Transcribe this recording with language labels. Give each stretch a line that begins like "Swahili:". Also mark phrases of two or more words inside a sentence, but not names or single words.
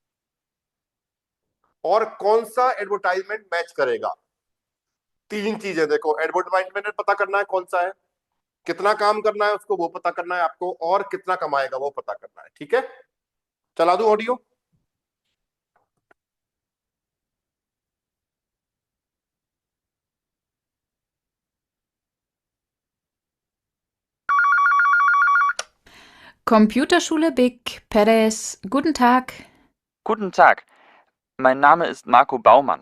Hindi: और कौन सा एडवर्टाइजमेंट मैच करेगा? तीन चीजें देखो, एडवर्टाइजमेंट में पता करना है कौन सा है, कितना काम करना है उसको वो पता करना है आपको, और कितना कमाएगा वो पता करना है। ठीक है, चला दूं ऑडियो।
German: Computerschule Big Perez, guten Tag. Guten Tag, mein Name ist Marco Baumann.